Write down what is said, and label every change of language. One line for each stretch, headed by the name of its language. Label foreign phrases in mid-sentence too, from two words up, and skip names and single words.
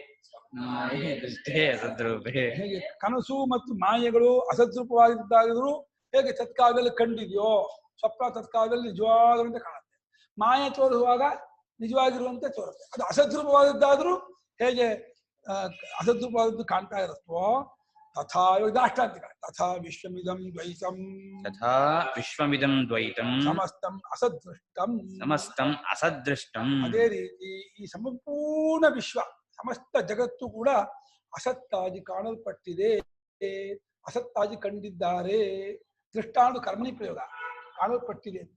Kannada: ಹೇಗೆ ಕನಸು ಮತ್ತು ಮಾಯೆಗಳು ಅಸದ್ರೂಪವಾಗಿದ್ದಾಗಿದ್ರು ಹೇಗೆ ತತ್ಕಾಲದಲ್ಲಿ ಕಂಡಿದೆಯೋ, ಸ್ವಪ್ನ ತತ್ಕಾಲದಲ್ಲಿ ನಿಜವಾಗುವಂತೆ ಕಾಣುತ್ತೆ, ಮಾಯೆ ತೋರಿಸುವಾಗ ನಿಜವಾಗಿರುವಂತೆ ತೋರುತ್ತೆ. ಅದು ಅಸದ್ರೂಪವಾದದ್ದಾದ್ರೂ ಹೇಗೆ ಅಸದ್ರೂಪವಾದದ್ದು ಕಾಣ್ತಾ ಇರುತ್ತೋ
Sanskrit: ತಥಾ ದಾಷ್ಟಾಂತಿಕ ತಥಾ ವಿಶ್ವಮಿದಂ ದ್ವೈತಂ, ತಥಾ ವಿಶ್ವಮಿದಂ ದ್ವೈತಂ ಸಮಸ್ತಂ ಅಸದೃಷ್ಟಂ, ಸಮಸ್ತಂ ಅಸದೃಷ್ಟಂ. ಅದೇ
Kannada: ರೀತಿ ಈ ಸಂಪೂರ್ಣ ವಿಶ್ವ, ಸಮಸ್ತ ಜಗತ್ತು ಕೂಡ ಅಸತ್ತಾಗಿ ಕಾಣಲ್ಪಟ್ಟಿದೆ, ಅಸತ್ತಾಗಿ ಕಂಡಿದ್ದಾರೆ. ದೃಷ್ಟಾಂತ ಕರ್ಮಣಿ ಪ್ರಯೋಗ, ಕಾಣಲ್ಪಟ್ಟಿದೆ ಅಂತ.